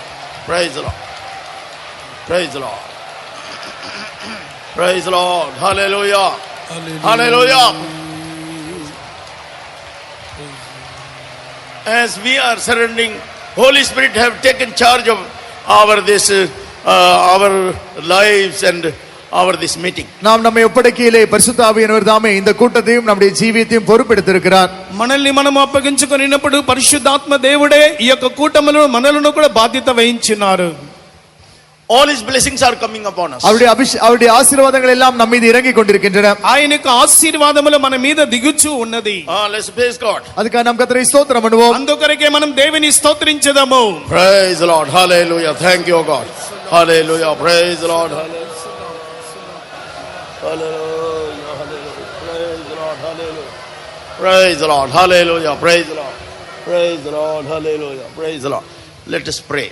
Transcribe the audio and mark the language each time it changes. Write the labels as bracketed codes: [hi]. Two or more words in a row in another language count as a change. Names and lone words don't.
[en] Praise Lord. Praise the Lord. Praise the Lord. Hallelujah. Hallelujah. As we are surrendering, Holy Spirit have taken charge of our lives and this meeting. [ta] நாம் நம்மை ஒப்படைக்கையிலே பரிசுத்த ஆவியானவர் தாமே இந்த கூட்டத்தையும் நம்முடைய ஜீவியத்தையும் பொறுப்பெடுத்திருக்கிறார். [te] మనల్ని మనం అప్పగించుకొనినప్పుడు పరిశుద్ధాత్మ దేవుడే ఈ యొక్క కూటములో మనలను కూడా బాధ్యత వహించినారు. [en] All his blessings are coming upon us. [ta] அவருடைய ஆசீர்வாதங்கள் எல்லாம் நம்ம மீது இறங்கிக் கொண்டிருக்கின்றன. [te] ఆయన యొక్క ఆశీర్వాదములు మన మీద దిగుచూ ఉన్నది. [en] Let's praise God. [ta] அதுக்காக நாம் கர்த்தரை ஸ்தோத்திரம் பண்ணுவோம். [te] అందుకొరకే మనం దేవుని స్తోత్రించెదము. [en] Praise the Lord. Hallelujah. Thank you, God. Hallelujah. Praise the Lord. Hallelujah. Hallelujah. Praise the Lord. Hallelujah. Praise the Lord. Hallelujah. Praise the Lord. Praise the Lord. Hallelujah. Praise the Lord. Let us pray.